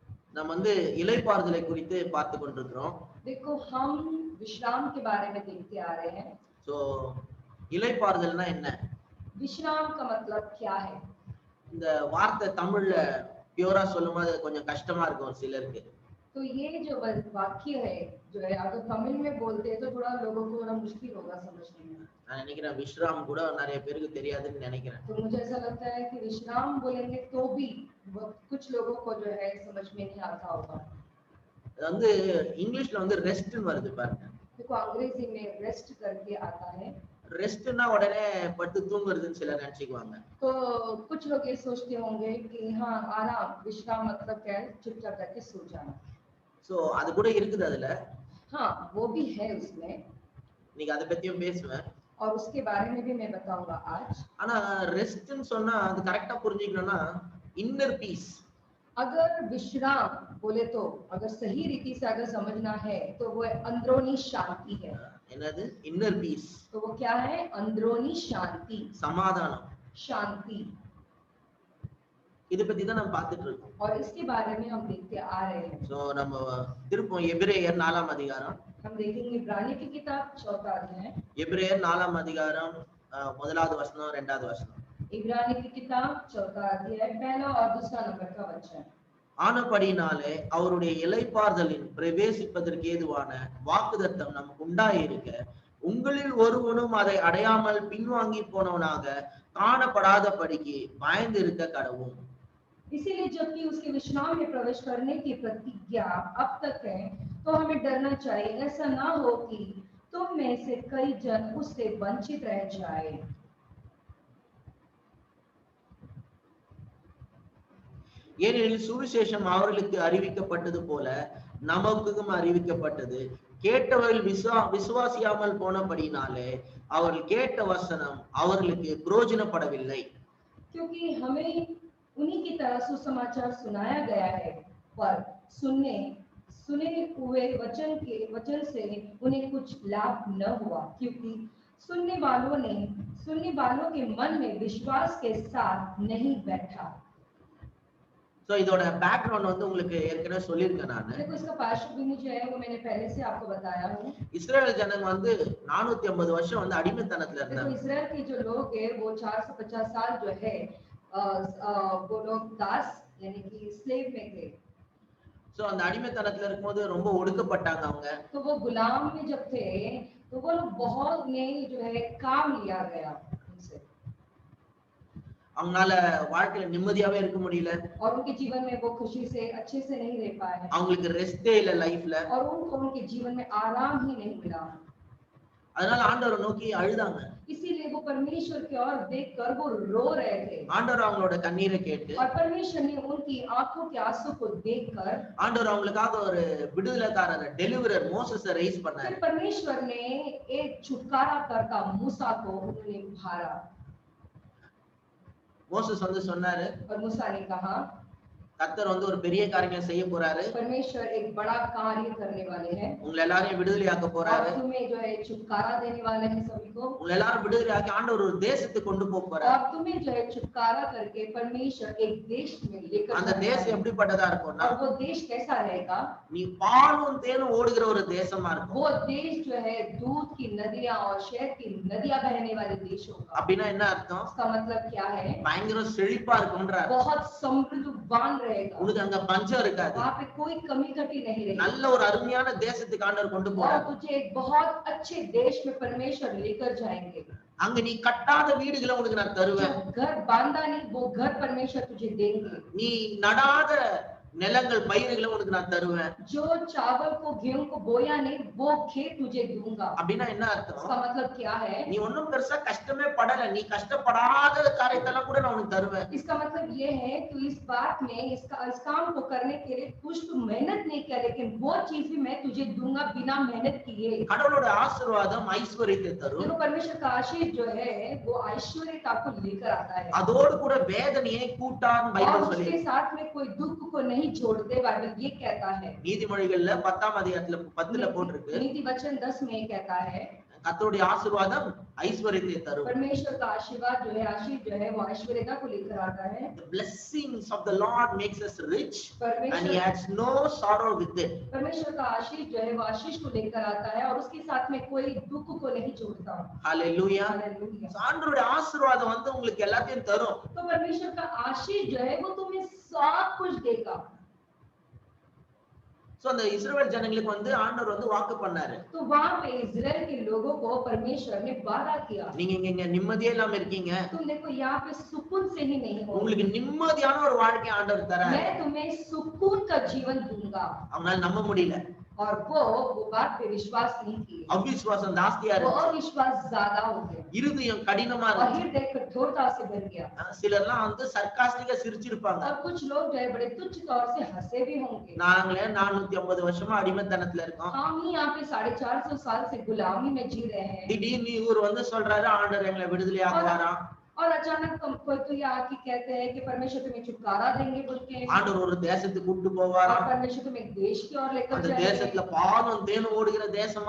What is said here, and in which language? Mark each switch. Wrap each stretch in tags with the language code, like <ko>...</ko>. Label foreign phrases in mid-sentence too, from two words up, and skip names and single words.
<ta>நம்ம வந்து இளைப்பாறுதலை குறித்து பார்த்து கொண்டிருக்கிறோம்.</ta> <hi>देखो हम विश्राम के बारे में देखते आ रहे हैं।</hi> <ta>சோ இளைப்பாறுதல்னா என்ன?</ta> <hi>विश्राम का मतलब क्या है?</hi> <ta>இந்த வார்த்தை தமிழ்ல பியூரா சொல்லும்போது கொஞ்சம் கஷ்டமா இருக்கும் சிலருக்கு.</ta> <hi>तो ये जो वाक्य है जो है अगर तमिल में बोलते हैं तो थोड़ा लोगों को थोड़ा मुश्किल होगा समझने में।</hi> <ta>நான் நினைக்கிறேன் விஸ்ராம் கூட நிறைய பேருக்கு தெரியாதுன்னு நினைக்கிறேன்.</ta> <hi>तो मुझे ऐसा लगता है कि विश्राम बोलेंगे तो भी कुछ लोगों को जो है समझ में नहीं आता होगा।</hi> <ta>அது வந்து இங்கிலீஷ்ல வந்து ரெஸ்ட்னு வருது பாருங்க.</ta> <hi>देखो अंग्रेजी में रेस्ट करके आता है।</hi> <ta>ரெஸ்ட்னா உடனே படுத்து தூங்குறதுன்னு சிலர் நினைச்சுக்குவாங்க.</ta> <hi>तो कुछ लोग ये सोचते होंगे कि हाँ आराम, विश्राम मतलब क्या है? चुपचाप करके सो जाना।</hi> <ta>சோ அது கூட இருக்குது அதுல.</ta> <hi>हाँ वो भी है उसमें।</hi> <ta>நீங்க அத பத்தியும் பேசுவேன்.</ta> <hi>और उसके बारे में भी मैं बताऊंगा आज।</hi> <ta>ஆனா ரெஸ்ட்னு சொன்னா அது கரெக்ட்டா புரிஞ்சிக்கணும்னா</ta> <en>inner peace.</en> <hi>अगर विश्राम बोले तो अगर सही रीति से अगर समझना है तो वो अंदरूनी शांति है।</hi> <ta>என்னது?</ta> <en>inner peace.</en> <hi>तो वो क्या है? अंदरूनी शांति,</hi> <ta>சமாதானம்,</ta> <hi>शांति।</hi> <ta>இத பத்தி தான் நம்ம பார்த்துட்டு இருக்கோம்.</ta> <hi>और इसके बारे में हम देखते आ रहे हैं।</hi> <ta>சோ நம்ம திருப்போம் எபிரேயர் 4ஆம் அதிகாரம்.</ta> <hi>हम देखेंगे इब्रानी की किताब 4वां अध्याय।</hi> <ta>எபிரேயர் 4ஆம் அதிகாரம் 1வது வசனம் 2வது வசனம்.</ta> <hi>इब्रानी की किताब 4वां अध्याय पहला और दूसरा नंबर का वचन।</hi> <ta>ஆனபடினாலே அவருடைய இளைப்பாறுதலின் பிரவேசிப்பதற்கு ஏதுவான வாக்குத்தத்தம் நமக்கு உண்டாயிருக்க உங்களில் ஒருவனும் அதை அடையாமல் பின்வாங்கி போனவனாக காணப்படாதபடிக்கு பயந்து இருக்க கடவும்.</ta> <hi>इसीलिए जबकि उसके विश्राम में प्रवेश करने की प्रतिज्ञा अब तक है तो हमें डरना चाहिए, ऐसा ना हो कि तुम में से कई जन उससे वंचित रह जाए।</hi> <ta>ஏனெனில் சுவிசேஷம் அவர்களுக்கு அறிவிக்கப்பட்டது போல நமக்கும் அறிவிக்கப்பட்டது. கேட்டவர்கள் விசுவாசியாமல் போனபடினாலே அவர்கள் கேட்ட வசனம் அவர்களுக்கு பிரயோஜனப்படவில்லை.</ta> <hi>क्योंकि हमें उन्हीं की तरह सुसमाचार सुनाया गया है पर सुने हुए वचन से उन्हें कुछ लाभ न हुआ, क्योंकि सुनने वालों के मन में विश्वास के साथ नहीं बैठा।</hi> <ta>சோ இதோட பேக்ரவுண்ட் வந்து உங்களுக்கு ஏற்கனவே சொல்லிருக்கேன் நான்.</ta> <hi>देखो इसका पार्श्वभूमि जो है वो मैंने पहले से आपको बताया हूं।</hi> <ta>இஸ்ரேல் ஜனங்க வந்து 450 வருஷம் வந்து அடிமைத்தனத்துல இருந்தாங்க.</ta> <hi>देखो इस्राएल के जो लोग हैं वो 450 साल जो है वो लोग दास यानी कि स्लेव में थे।</hi> <ta>சோ அந்த அடிமைத்தனத்துல இருக்கும்போது ரொம்ப ஒடுக்கப்பட்டாங்க அவங்க.</ta> <hi>तो वो गुलाम में जब थे तो वो लोग बहुत नहीं जो है काम लिया गया उनसे।</hi> <ta>அவங்களால வாழ்க்கையில நிம்மதியாவே இருக்க முடியல.</ta> <hi>और उनके जीवन में वो खुशी से अच्छे से नहीं रह पाए।</hi> <ta>அவங்களுக்கு ரெஸ்டே இல்ல லைஃப்ல.</ta> <hi>और उनको उनके जीवन में आराम ही नहीं मिला।</hi> <ta>அதனால ஆண்டவரை நோக்கி அழுதாங்க.</ta> <hi>इसीलिए वो परमेश्वर की ओर देखकर वो रो रहे थे।</hi> <ta>ஆண்டவர் அவங்களோட கண்ணீரை கேட்டு</ta> <hi>और परमेश्वर ने उनकी आंखों के आंसू को देखकर</hi> <ta>ஆண்டவர் அவங்களுக்காக ஒரு விடுதலைக்காரர் டெலிவரர் மோசஸை ரைஸ் பண்ணாரு.</ta> <hi>परमेश्वर ने एक छुटकारा करता मूसा को उन्होंने उभारा।</hi> <ta>மோசஸ் வந்து சொன்னாரு,</ta> <hi>और मूसा ने कहा</hi> <ta>கர்த்தர் வந்து ஒரு பெரிய காரியம் செய்ய போறாரு.</ta> <hi>परमेश्वर एक बड़ा कार्य करने वाले हैं।</hi> <ta>உங்களை எல்லாரையும் விடுதலையாக்க போறாரு.</ta> <hi>और तुम्हें जो है छुटकारा देने वाले हैं सभी को।</hi> <ta>உங்களை எல்லாரும் விடுதலையாக்கி ஆண்டவர் ஒரு தேசத்துக்கு கொண்டு போக போறாரு.</ta> <hi>और तुम्हें जो है छुटकारा करके परमेश्वर एक देश में लेकर</hi> <ta>அந்த தேசம் எப்படிப்பட்டதா இருக்கும்னா</ta> <hi>और वो देश कैसा रहेगा?</hi> <ta>நீ பாலும் தேனும் ஓடுகிற ஒரு தேசமா இருக்கும்.</ta> <hi>वो देश जो है दूध की नदियां और शहद की नदियां बहने वाले देश होगा।</hi> <ta>அப்படின்னா என்ன அர்த்தம்?</ta> <hi>इसका मतलब क्या है?</hi> <ta>பயங்கர செழிப்பா இருக்கும்ன்றார்.</ta> <hi>बहुत समृद्धवान रहेगा।</hi> <ta>உனக்கு அங்க பஞ்சம் இருக்காது.</ta> <hi>वहां पे कोई कमी घटी नहीं रहेगी।</hi> <ta>நல்ல ஒரு அருமையான தேசத்துக்கு ஆண்டவர் கொண்டு போறார்।</ta> <hi>और तुझे एक बहुत अच्छे देश में परमेश्वर लेकर जाएंगे।</hi> <ta>அங்க நீ கட்டாத வீடுகளை உனக்கு நான் தருவேன்।</ta> <hi>घर बांधा नहीं वो घर परमेश्वर तुझे देंगे।</hi> <ta>நீ நடாத நிலங்கள் பயிர்களை உனக்கு நான் தருவேன்।</ta> <hi>जो चावल को गेहूं को बोया नहीं वो खेत तुझे दूंगा।</hi> <ta>அப்படினா என்ன அர்த்தம்?</ta> <hi>इसका मतलब क्या है?</hi> <ta>நீ ஒண்ணும் பெருசா கஷ்டமே படல, நீ கஷ்டப்படாத காரியத்தெல்லாம் கூட நான் உனக்கு தருவேன்।</ta> <hi>इसका मतलब ये है कि इस बात में इस काम को करने के लिए कुछ तो मेहनत नहीं किया लेकिन वो चीज भी मैं तुझे दूंगा बिना मेहनत किए।</hi> <ta>கடவுளோட ஆசீர்வாதம் ஐஸ்வரியத்தை தரும்।</ta> <hi>देखो परमेश्वर का आशीष जो है वो ऐश्वर्य को लेकर आता है।</hi> <ta>அதோடு கூட வேதனையை கூட்டான் பைபிள் சொல்லி।</ta> <hi>उसके साथ में कोई दुख को नहीं जोड़ते बाइबल ये कहता है।</hi> <ta>நீதிமொழிகள்ல 10ஆம் அதிகாரத்துல 10ல போட்டிருக்கு।</ta> <hi>नीति वचन 10 में कहता है</hi> <ta>கர்த்தருடைய ஆசீர்வாதம் ஐஸ்வர்யத்தை தரும்.</ta> <hi>परमेश्वर का आशीर्वाद जो है, आशीष जो है, वो ऐश्वर्यता को लेकर आता है।</hi> <en>The blessings of the Lord makes us rich and he</en> <hi>परमेश्वर</hi> <en>has no sorrow with it.</en> <hi>परमेश्वर का आशीष जो है, वो आशीष को लेकर आता है और उसके साथ में कोई दुख को नहीं जोड़ता। Hallelujah. हालेलुया।</hi> <ta>So, ஆண்டவருடைய ஆசீர்வாதம் வந்து உங்களுக்கு எல்லாத்தையும் தரும்.</ta> <hi>तो परमेश्वर का आशीष जो है, वो तुम्हें सब कुछ देगा।</hi> <ta>சோ அந்த இஸ்ரவேல் ஜனங்களுக்கு வந்து ஆண்டவர் வந்து வாக்கு பண்ணாரு.</ta> <hi>तो वहां पे इजराइल के लोगों को परमेश्वर ने वादा किया,</hi> <ta>நீங்க இங்க நிம்மதியே இல்லாம இருக்கீங்க,</ta> <hi>तुम देखो यहाँ पे सुकून से ही नहीं हो,</hi> <ta>உங்களுக்கு நிம்மதியான ஒரு வாழ்க்கை ஆண்டவர் தராரு.</ta> <hi>मैं तुम्हें सुकून का जीवन दूंगा।</hi> <ta>அவங்களால நம்ப முடியல,</ta> <hi>और वो बात पे विश्वास नहीं किए,</hi> <ta>அவிசுவாசம் ஜாஸ்தியா</ta> <hi>वो</hi> <ta>இருக்கு,</ta> <hi>अविश्वास ज्यादा हो गया</hi> <ta>இருதயம் கடினமா</ta> <hi>और</hi> <ta>இருக்கு.</ta> <hi>हृदय कठोरता से भर गया।</hi> <ta>சிலர்லாம் வந்து சர்க்காஸ்டிக்கா சிரிச்சிருப்பாங்க.</ta> <hi>और कुछ लोग जो है बड़े तुच्छ तौर से हंसे भी होंगे।</hi> <ta>நாங்களே 450 வருஷமா அடிமைத்தனத்துல இருக்கோம்,</ta> <hi>हम ही यहाँ पे 450 साल से गुलामी में जी रहे हैं</hi> <ta>திடீர்னு இவர் வந்து சொல்றாரு ஆண்டவர் எங்களை விடுதலை ஆக்குவாராம்.</ta> <hi>और अचानक कोई तो ये आके कहते हैं कि परमेश्वर तुम्हें छुटकारा देंगे बोल के,</hi> <ta>ஆண்டவர் ஒரு தேசத்துக்கு கூட்டு போவாராம்.</ta> <hi>और परमेश्वर तुम्हें एक देश की ओर लेकर</hi> <ta>அந்த</ta> <hi>जाएंगे</hi> <ta>தேசத்துல பாலும் தேனும் ஓடுகிற தேசமா</ta>